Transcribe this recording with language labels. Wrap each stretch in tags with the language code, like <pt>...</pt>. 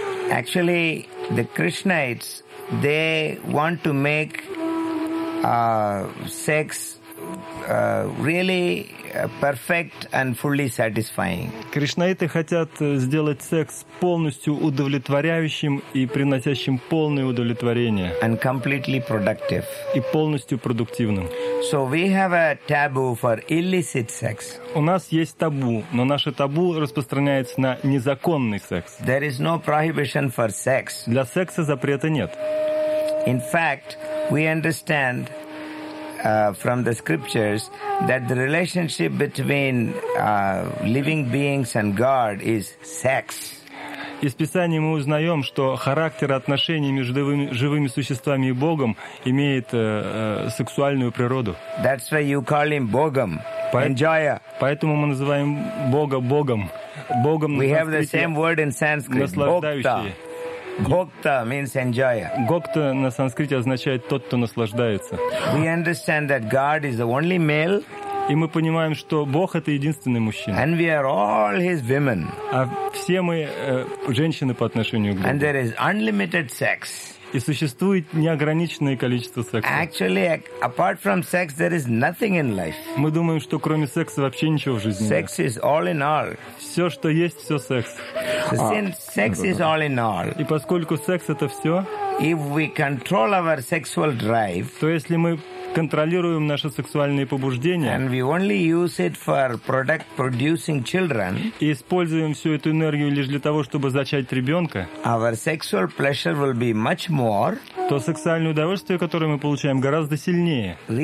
<en>Actually, the Krishnaites, they want to make sex really perfect and fully satisfying.</en> <ru>Кришнаиты хотят сделать секс полностью удовлетворяющим и приносящим полное удовлетворение.</ru> <en>And completely productive.</en> <ru>И полностью продуктивным.</ru> <en>So we have a taboo for illicit sex.</en> <ru>У нас есть табу, но наше табу распространяется на незаконный секс.</ru> <en>There is no prohibition for sex.</en> <ru>Для секса запрета нет.</ru> <en>In fact, we understand from the scriptures that the relationship between living beings and God is sex.</en> <ru>Из Писания мы узнаем, что характер отношений между живыми существами и Богом имеет сексуальную природу.</ru> <en>That's why you call him Богом. Enjoya.</en> <ru>Поэтому мы называем Бога Богом. Богом.</ru> <en>We have the same word in Sanskrit. Gokta means enjoy.</en> <ru>Gokta на санскрите означает тот, кто наслаждается.</ru> <en>We understand that God is the only male.</en> <ru>И мы понимаем, что Бог это единственный мужчина.</ru> <en>And we are all his women.</en> <ru>А все мы женщины по отношению к Богу.</ru> <en>And there is unlimited sex.</en> <ru>И существует неограниченное количество секса.</ru> <en>Actually, apart from sex, there is nothing in life.</en> <ru>Мы думаем, что кроме секса вообще ничего в жизни нет.</ru> <en>Sex is all in all.</en> <ru>Все, что есть, все секс.</ru> <en>Sex is all in all.</en> <ru>И поскольку секс это все,</ru> <en>if we control our sexual drive,</en> <ru>то если мы контролируем наши сексуальные побуждения,</ru> <en>and we only use it for producing children,</en> <ru>и используем всю эту энергию лишь для того, чтобы зачать ребенка,</ru> <en>our sexual pleasure will be much more,</en> <ru>то сексуальное удовольствие, которое мы получаем, гораздо сильнее.</ru>